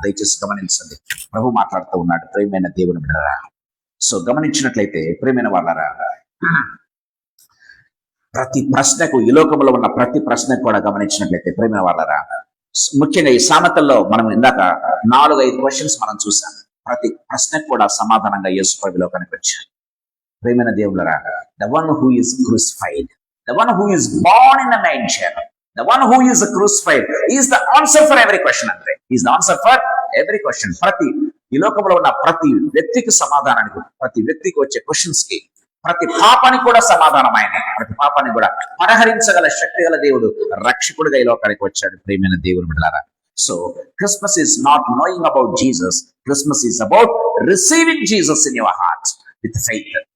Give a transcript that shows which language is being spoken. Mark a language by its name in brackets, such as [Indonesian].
[Telugu] దయచేసి గమనించండి, ప్రభు మాట్లాడుతూ ఉన్నాడు. ప్రియమైన దేవుని బిడ్డలారా, సో గమనించినట్లయితే ప్రియమైన వాళ్ళారా, ప్రతి ప్రశ్నకు, ఈ లోకంలో ఉన్న ప్రతి ప్రశ్నకు కూడా గమనించినట్లయితే ప్రియమైన వాళ్ళారా, ముఖ్యంగా ఈ సామెతల్లో మనం ఇందాక 4-5 క్వశ్చన్స్ మనం చూసాం. ప్రతి ప్రశ్నకు కూడా సమాధానంగా యేసు ప్రభువులో కనిపించారు. ప్రియమైన దేవులరా, [English] the one who is crucified, the one who is born in a manger, the one who is crucified is the answer for every question. అంటే is the answer for every question. [Telugu] ప్రతి ఈ లోకంలో ఉన్న ప్రతి వ్యక్తికి సమాధానానికి, ప్రతి వ్యక్తికి వచ్చే క్వశ్చన్స్ కి, ప్రతి పాపానికి కూడా సమాధానం ఆయనే. ప్రతి పాపాన్ని కూడా పరిహరించగల శక్తి గల దేవుడు, రక్షకుడిగా ఈ లోకానికి వచ్చాడు. ప్రియమైన దేవుని బిడ్డలారా, [English] So Christmas is not knowing about Jesus, Christmas is about receiving Jesus in your heart with faith.